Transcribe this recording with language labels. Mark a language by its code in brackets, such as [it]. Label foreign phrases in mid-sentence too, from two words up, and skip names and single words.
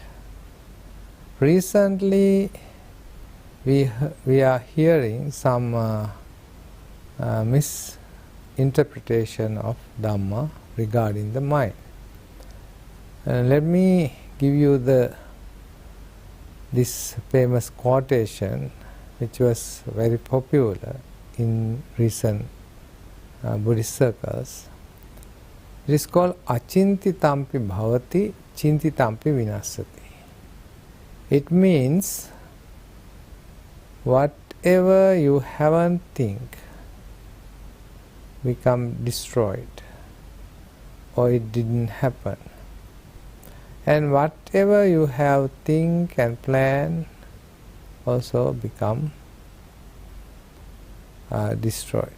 [en] Recently, we are hearing some misinterpretation of Dhamma regarding the mind. Let me give you this famous quotation, which was very popular in recent Buddhist circles. It is called [pi] Achintitampi bhavati, chintitampi vinasati. [en] It means whatever you haven't think become destroyed, or it didn't happen. And whatever you have think and plan also become destroyed.